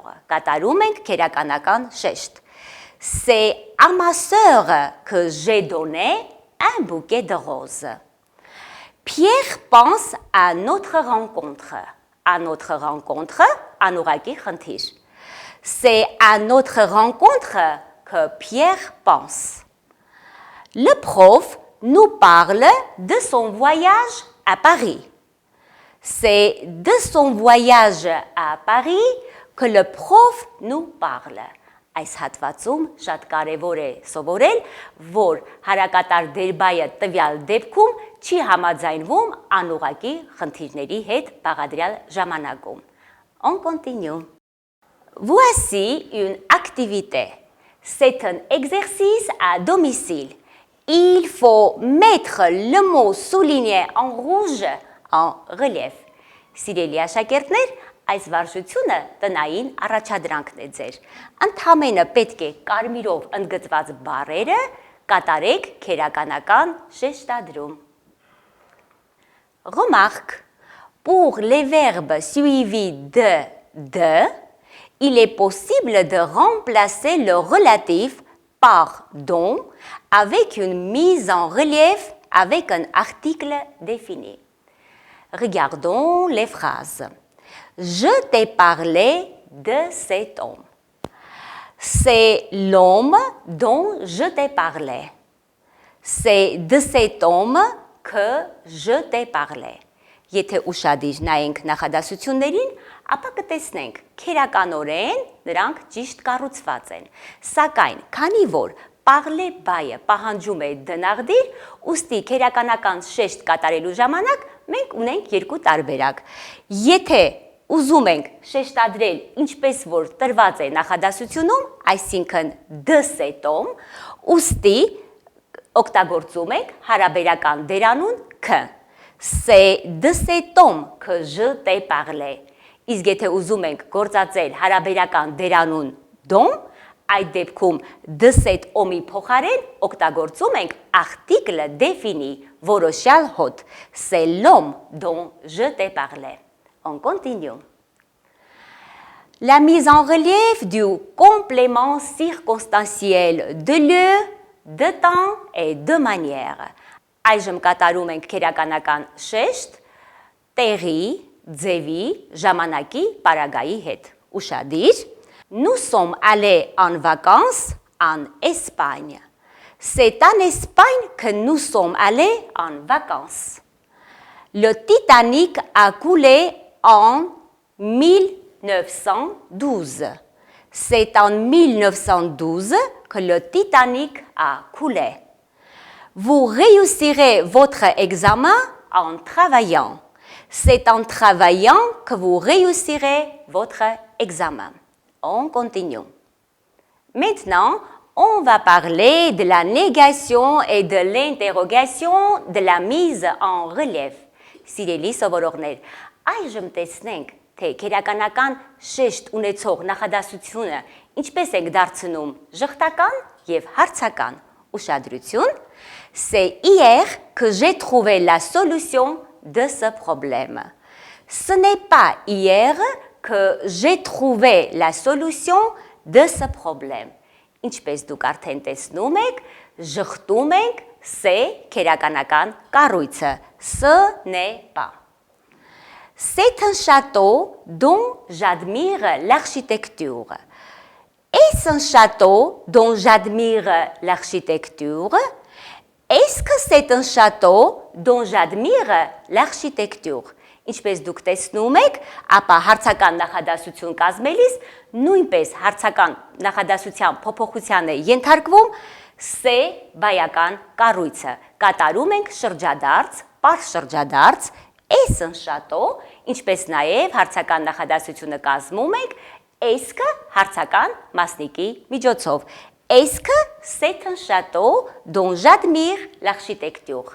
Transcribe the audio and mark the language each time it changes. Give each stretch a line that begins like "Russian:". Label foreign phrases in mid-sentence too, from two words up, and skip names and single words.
Armenian: Կատարում ենք քերականական շեշտ.
French: C'est à ma sœur que j'ai donné un bouquet de roses. Pierre pense à notre rencontre. À notre rencontre,
Armenian: անուղակի խնդիր.
French: C'est à notre rencontre que Pierre pense. Le prof nous parle de son voyage à Paris. C'est de son voyage à Paris que le prof nous parle.
Armenian: Այս հատվածում շատ կարևոր է սովորել, որ հարակատար դերբայը տվյալ դեպքում չի համաձայնվում անուղակի խնդիրների հետ բաղադրյալ ժամանակում.
French: On continue. Voici une activité. C'est un exercice à domicile. Il faut mettre le mot souligné en rouge en relief.
Armenian: Սիրելի աշակերտներ, այս վարժությունը տնային առաջադրանքն է ձեր։ Ընդհանրապես պետք է կարմիրով ընդգծված բառերը կատարեք քերականական շեշտադրում։
French: Remarque, pour les verbes suivis de, il est possible de remplacer le relatif par dont avec une mise en relief avec un article défini. Regardons les phrases. Je t'ai parlé de cet homme. C'est l'homme dont je t'ai parlé. C'est de cet homme que je t'ai parlé.
Armenian: Եթե ուշադիր նայենք նախադասություններին, ապա կտեսնենք քերականորեն նրանք ճիշտ կառուցված են։ Սակայն, քանի որ parler բայը պահանջում է դնաղդիր, ուստի քերականական շեշտ կատարելու ժամանակ մենք ունենք երկու տարբերակ։ Եթե ուզում ենք շեշտադրել ինչպես որ տրված է նախադասությունում, այսինքն
French: de cet homme,
Armenian: ուստի օգտագործում ենք հարաբերական դերանուն k.
French: C'est de cet homme que je t'ai parlé.
Armenian: Իսկ եթե ուզում ենք գործածել հարաբերական դերանուն dont, Այդ դեպքում
French: de cet homme-
Armenian: ի փոխարեն օգտագործում ենք
French: article défini
Armenian: որոշյալ հոտ.
French: C'est l'homme dont je t'ai parlé. On continue. La mise en relief du complément circonstanciel de lieu, de temps et de manière.
Armenian: Այժմ կատարում ենք քերականական շեշտ տեղի, ձևի, ժամանակի, պարագայի հետ. Ուշադիր.
French: Nous sommes allés en vacances en Espagne. C'est en Espagne que nous sommes allés en vacances. Le Titanic a coulé en 1912. C'est en 1912 que le Titanic a coulé. Vous réussirez votre examen en travaillant. C'est en travaillant que vous réussirez votre examen. On continue. Maintenant, on va parler de la négation et de l'interrogation de la mise en relief.
Armenian: Սիրելի սովորողներ, այժմ տեսնենք, թե քերականական շեշտ ունեցող նախադասությունը ինչպես ենք դարձնում ժխտական և հարցական. Ուշադրություն.
French: C'est hier que j'ai trouvé la solution de ce problème. Ce n'est pas hier que j'ai trouvé la solution de ce problème.
Armenian: Ինչպես դուք արդեն տեսնում եք, ժխտում ենք c'est քերականական կառույցը.
French: Ce n'est pas. C'est un château dont j'admire l'architecture. Est-ce un château dont j'admire l'architecture? Est-ce que c'est un château dont j'admire l'architecture?
Armenian: Ինչպես դուք տեսնում եք, ապա հարցական նախադասություն կազմելիս նույնպես հարցական նախադասության փոփոխության է ենթարկվում c'est բայական կառույցը։ Կատարում ենք շրջադարձ, պարզ շրջադարձ,
French: est un château,
Armenian: ինչպես նաև հարցական նախադասությունը կազմում ենք est-ce-ը հարցական մասնիկի միջոցով։
French: Est-ce que c'est un château dont j'admire l'architecture?